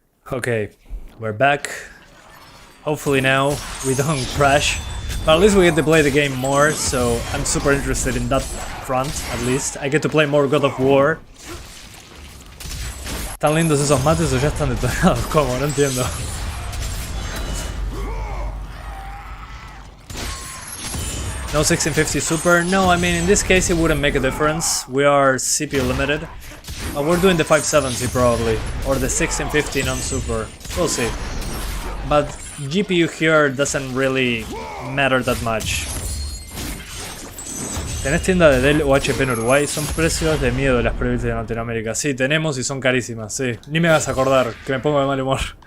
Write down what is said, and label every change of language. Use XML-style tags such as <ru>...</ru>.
<en>Okay, we're back. Hopefully now we don't crash. But at least we get to play the game more, so I'm super interested in that front, at least. I get to play more God of War.</en> <es>¿Tan lindos esos mates o ya están detonados? ¿Cómo? No entiendo.</es> <en>No 1650 Super? No, I mean, in this case it wouldn't make a difference. We are CPU limited. We're doing the 570 probably, or the 1650 non-super. We'll see. But GPU here doesn't really matter that much.</en> <es>¿Tenés tienda de Dell o HP en Uruguay? Son precios de miedo las prioridades de Latinoamérica. Sí, tenemos y son carísimas, sí. Ni me hagas acordar, que me pongo de mal humor.</es>